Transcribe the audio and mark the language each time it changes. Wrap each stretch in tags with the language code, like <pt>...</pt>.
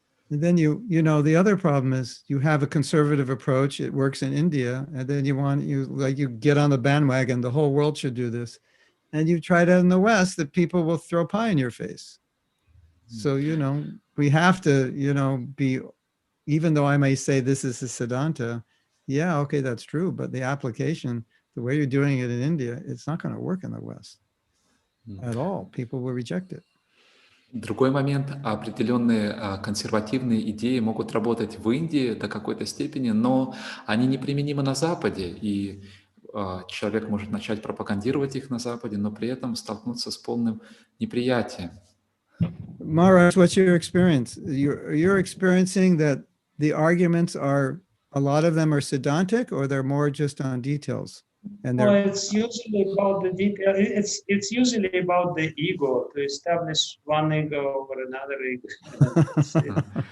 <en>And then you know, the other problem is you have a conservative approach. It works in India, and then you get on the bandwagon. The whole world should do this, and you try that in the West. That people will throw pie in your face. So you know, we have to, you know, be. Even though I may say this is a siddhanta, yeah, okay, that's true. But the application, the way you're doing it in India, it's not going to work in the West at all. People will reject it.</en> <ru>Другой момент: определенные консервативные идеи могут работать в Индии до какой-то степени, но они неприменимы на Западе, и человек может начать пропагандировать их на Западе, но при этом столкнуться с полным неприятием.</ru> <en>Maharaj, what's your experience? You're experiencing that the arguments are, a lot of them are siddhantic, or they're more just on details? And Well, they're it's usually about the detail. It's usually about the ego, to establish one ego over another ego.</en>